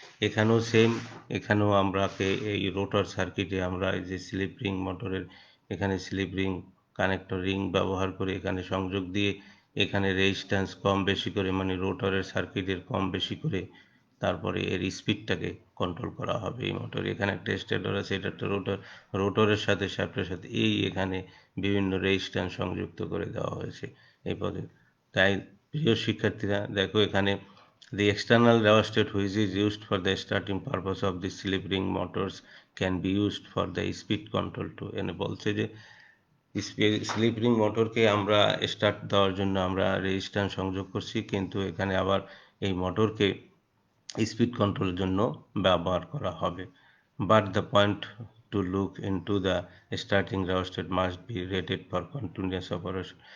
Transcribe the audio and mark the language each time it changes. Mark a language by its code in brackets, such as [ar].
[bn] এখানেও সেম, এখানেও আমরাকে এই রোটার সার্কিটে আমরা এই যে স্লিপ রিং মোটরের এখানে স্লিপ রিং কানেক্টর রিং ব্যবহার করে এখানে সংযোগ দিয়ে এখানে রেজিস্ট্যান্স কম বেশি করে, মানে রোটারের সার্কিটের কম বেশি করে তারপরে এর স্পিডটাকে কন্ট্রোল করা হবে এই মোটর। এখানে একটা স্টেটর আছে, এটা একটা রোটর, রোটরের সাথে শ্যাফটের সাথে এই এখানে বিভিন্ন রেজিস্ট্যান্স সংযুক্ত করে দেওয়া হয়েছে এই পদে। তাই প্রিয় শিক্ষার্থীরা দেখো এখানে [en] the external rheostat which is used for the starting purpose of the slip ring motors can be used for the speed control too। [bn] এনে বলছে যে স্লিপ রিং মোটরকে আমরা স্টার্ট দেওয়ার জন্য আমরা রেজিস্ট্যান্স সংযোগ করছি, কিন্তু এখানে আবার এই মোটরকে স্পিড কন্ট্রোলের জন্য ব্যবহার করা হবে। [en] But the point to look into the starting rheostat must be rated for continuous operation.